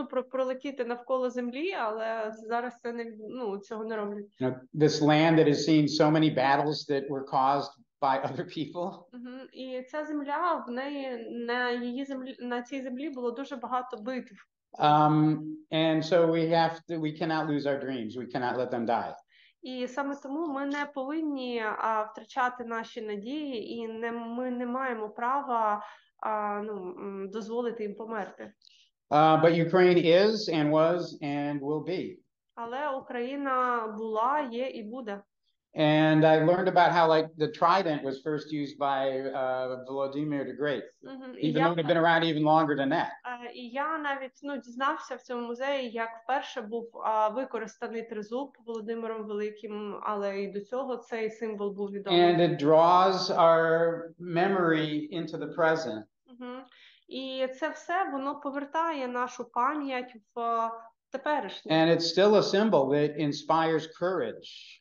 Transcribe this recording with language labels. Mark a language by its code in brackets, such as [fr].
[uk] Пролетіти навколо землі, але зараз це не, цього не роблять. [en] This land that has seen so many battles that were caused by other people. [uk] І ця земля, в неї на цій землі було дуже багато битв. [en] And so we cannot lose our dreams. We cannot let them die. [uk] І саме тому ми не повинні втрачати наші надії, і ми не маємо права дозволити їм померти. [en] But Ukraine is and was and will be. [uk] Але Україна була, є і буде. [en] And I learned about how like the trident was first used by Volodymyr the Great, even though it had been around even longer than that. [uk] І я навіть дізнався в цьому музеї, як вперше був використаний тризуб Володимиром Великим, але і до цього цей символ був відомий. [en] And it draws our memory into the present. [uk] І це все, воно повертає нашу пам'ять в теперішнє. [en] And it's still a symbol that inspires courage.